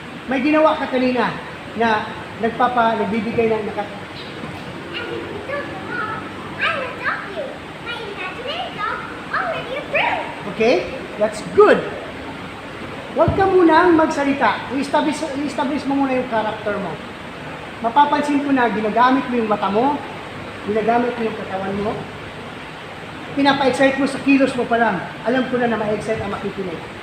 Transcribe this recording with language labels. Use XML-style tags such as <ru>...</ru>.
<tl>May ginawa ka kanina na nagbibigay ng</tl> <en>And don't be long. I will adopt you. My imaginary dog already approved. Okay? That's good.</en> <tl>Huwag ka munang magsalita. I-establish mo muna yung character mo. Mapapansin ko na ginagamit mo yung mata mo, ginagamit mo yung katawan mo, pinapa-excite mo sa kilos mo pa lang. Alam ko na ma-excite ang makikinig.</tl>